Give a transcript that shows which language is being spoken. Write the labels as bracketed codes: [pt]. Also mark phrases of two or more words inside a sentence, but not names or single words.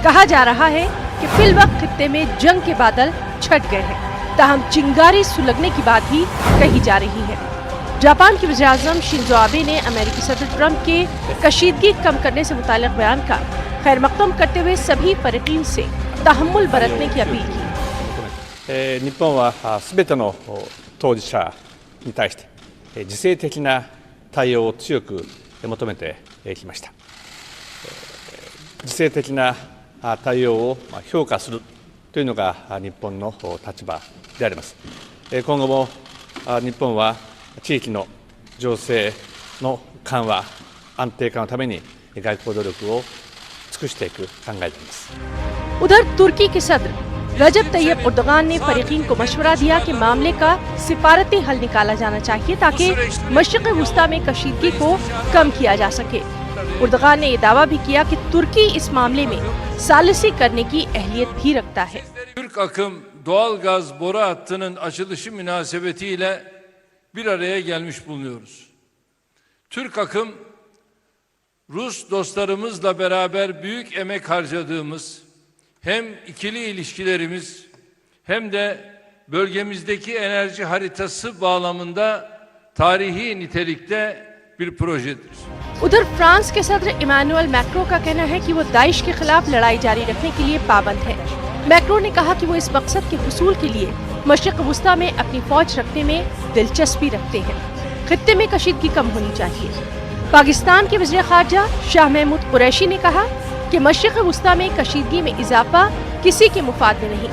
[ur] کہا جا رہا ہے کہ فی الوقت خطے میں جنگ کے بادل چھٹ گئے ہیں، تاہم چنگاری سلگنے کی بات بھی کہی جا رہی ہے. جاپان کے وزیرِ اعظم شنزو آبے نے امریکی صدر ٹرمپ کے کشیدگی کم کرنے سے متعلق بیان کا خیر مقدم کرتے ہوئے سبھی فریقین سے تحمل برتنے کی اپیل کی. [ja] 日本はすべての当事者に対して自制的な対応を強く求めてきました。自制的な対応を評価するというのが日本の立場であります。今後も日本は地域の情勢の緩和安定化のために外交努力を尽くしていく考えています。 [ur] ادھر ترکی کے صدر رجب طیب اردگان نے فریقین کو مشورہ دیا کہ معاملے کا سفارتی حل نکالا جانا چاہیے تاکہ مشرقِ وسطیٰ میں کشیدگی کو کم کیا جا سکے. اردگان نے یہ دعویٰ بھی کیا کہ ترکی اس معاملے میں ثالثی کرنے کی اہلیت بھی رکھتا ہے. [tr] Türk akım doğalgaz boru hattının açılışı münasebetiyle bir araya gelmiş bulunuyoruz. Türk akım Rus dostlarımızla beraber büyük emek harcadığımız hem ikili ilişkilerimiz hem de bölgemizdeki enerji haritası bağlamında tarihi nitelikte bir projedir. [ur] ادھر فرانس کے صدر ایمانوئل میکرو کا کہنا ہے کہ وہ داعش کے خلاف لڑائی جاری رکھنے کے لیے پابند ہے. میکرو نے کہا کہ وہ اس مقصد کے حصول کے لیے مشرقِ وسطیٰ میں اپنی فوج رکھنے میں دلچسپی رکھتے ہیں. خطے میں کشیدگی کم ہونی چاہیے۔ پاکستان کے وزیر خارجہ شاہ محمود قریشی نے کہا کہ مشرقِ وسطیٰ میں کشیدگی میں اضافہ کسی کے مفاد میں نہیں.